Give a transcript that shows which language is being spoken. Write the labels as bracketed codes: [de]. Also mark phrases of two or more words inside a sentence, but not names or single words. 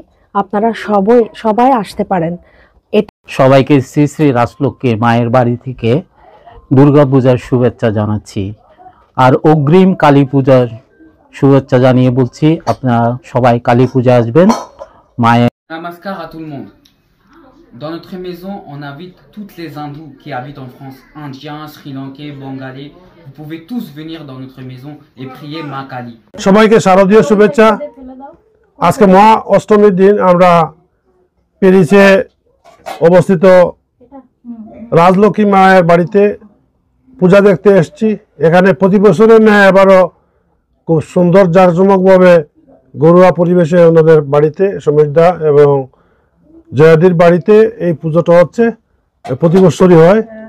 [bn] আপনারা সবাই আসতে পারেন। সবাইকে শ্রী শ্রী রাজলক্ষ্মী মায়ের বাড়ি থেকে দুর্গাপূজার শুভেচ্ছা জানাচ্ছি, আর অগ্রিম কালী পূজার শুভেচ্ছা জানিয়ে বলছি আপনারা সবাই কালী পূজা আসবেন। মায়ের [fr] Namaskar à tout le monde. Dans notre maison, on invite toutes les hindous qui habitent en France, indiens, sri lankais, bengalais. Vous pouvez tous venir dans notre maison et prier Ma Kali. [bn] সবাইকে শারদীয় শুভেচ্ছা। আজকে মহা অষ্টমীর দিন আমরা প্যারিসে অবস্থিত রাজলক্ষ্মী মায়ের বাড়িতে পূজা দেখতে এসেছি। এখানে প্রতি বছরের ন্যায় এবারও খুব সুন্দর জাঁকজমকভাবে ঘরোয়া পরিবেশে ওনাদের বাড়িতে সমীরদা এবং জয়াদির বাড়িতে এই পুজোটা হচ্ছে, প্রতি বছরই হয়।